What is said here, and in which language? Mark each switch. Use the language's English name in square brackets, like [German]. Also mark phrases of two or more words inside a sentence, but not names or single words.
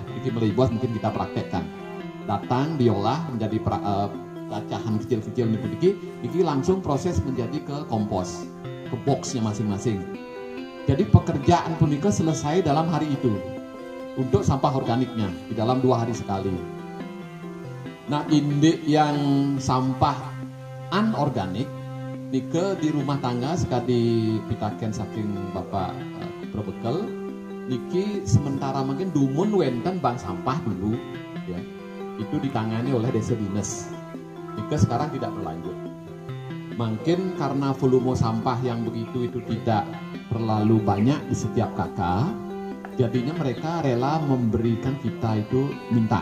[Indonesian] Melibos mungkin kita praktekkan. Datang diolah menjadi cacahan kecil-kecil niki langsung proses menjadi ke kompos, ke boxnya masing-masing. Jadi pekerjaan punika selesai dalam hari itu. Untuk sampah organiknya di dalam 2 hari sekali. Nah, indik yang sampah anorganik nike di rumah tangga sekali [Balinese] pitaken saking [Indonesian] Bapak Probekel niki sementara mungkin [Balinese] dumun wenten [Indonesian] bank sampah dulu ya. Itu ditangani oleh desa dinas. Nike sekarang tidak berlanjut. Mungkin karena volume sampah yang begitu itu tidak terlalu banyak di setiap kakak, jadinya mereka rela memberikan kita itu minta.